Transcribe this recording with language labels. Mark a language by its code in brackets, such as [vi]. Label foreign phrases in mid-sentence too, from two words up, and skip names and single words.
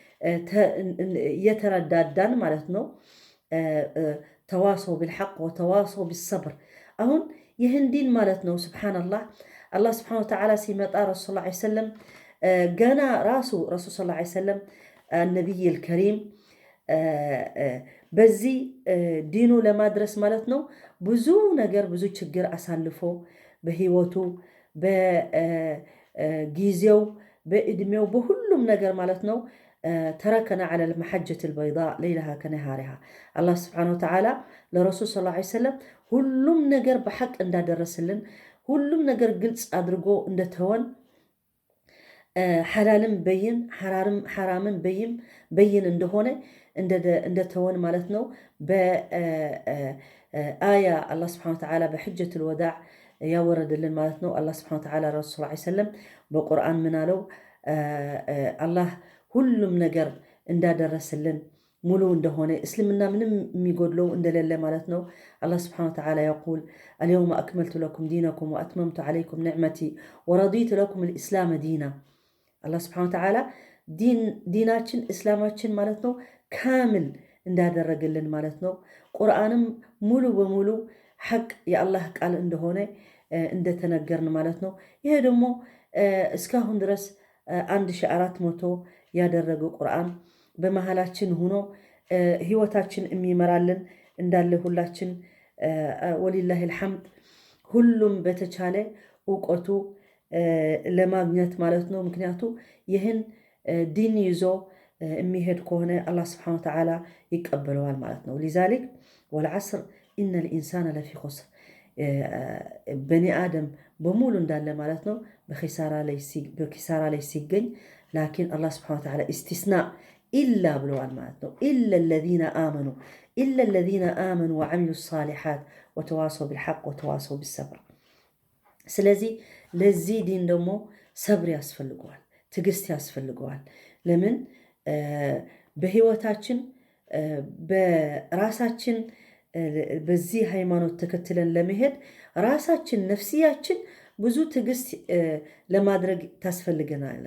[am] የተረዳዳን ማለት ነው። [ar] تواصوا بالحق وتواصوا بالصبر። [am] አሁን ይህን ዲን ማለት ነው ሱብሓነላህ [ar] الله سبحانه وتعالى [am] ሲመጣ [ar] رسول صلى الله عليه وسلم [am] ገና ራሱ [ar] رسول صلى الله عليه وسلم النبي الكريم [am] በዚህ ዲኑ ለማድረስ ማለት ነው ብዙ ነገር ብዙ ችግር አሳልፎ በህይወቱ በጊዜው በእድሜው በሁሉም ነገር ማለት ነው [ar] تركنا على المحجة البيضاء ليلها كنهارها الله سبحانه وتعالى للرسول صلى الله عليه وسلم [am] ሁሉም ነገር በሐቅ እንዳደረስልን ሁሉም ነገር ግልጽ አድርጎ እንደተወን [ar] الحلال بين والحرام بين [am] እንደሆነ እንደተወን ማለት ነው። በአያ [ar] الله سبحانه وتعالى بحجة الوداع [am] ያወረደልን ማለት ነው። [ar] الله سبحانه وتعالى رسول صلى الله عليه وسلم [am] በቁርአን ምን አለው? አላህ ሁሉም ነገር እንዳደረስልን ሙሉ እንደሆነ እስልምና ምንም የሚጎድለው እንደሌለ ማለት ነው። [ar] الله سبحانه وتعالى يقول اليوم أكملت لكم دينكم وأتممت عليكم نعمتي ورضيت لكم الإسلام [am] دينا [ar] الله سبحانه وتعالى [am] ዲናችን እስላማችን ማለት ነው ካምል እንዳደረገልን ማለት ነው። ቁርአንም ሙሉ በሙሉ ሐቅ የአላህ ቃል እንደሆነ እንደተነገርን ማለት ነው። ይሄ ደግሞ እስካሁን ድረስ 1400 ያደረገው ቁርአን በመሃላችን ሆኖ ህይወታችን የሚመራልን እንዳለ ሁላችን [ar] ولله الحمد [am] ሁሉም በተቻለ ዕውቀቱ ለማግኘት ማለት ነው። ምክንያቱ ይህን ዲን ይዞ የሚሄድ ከሆነ [ar] الله سبحانه وتعالى [am] ይቀበለዋል ማለት ነው። [ar] لذلك والعصر إن الإنسان لفي خسر بني آدم [am] በሙሉ እንዳለ ማለት ነው በኪሳራ ላይ ሲገኝ ላኪን [ar] الله سبحانه وتعالى استثناء إلا [am] ብለዋል ማለት ነው። [ar] إلا الذين آمنوا وعملوا الصالحات وتواصوا بالحق وتواصوا بالصبر። [am] ስለዚህ ለዚህ ዲን ደግሞ ሰብር ያስፈልገዋል፣ ትዕግስት ያስፈልገዋል። ለምን በህይወታችን በራሳችን በዚህ ሃይማኖት ተከትለን ለመሄድ ራሳችን ነፍሲያችን ብዙ ትዕግስት ለማድረግ ታስፈልገናል።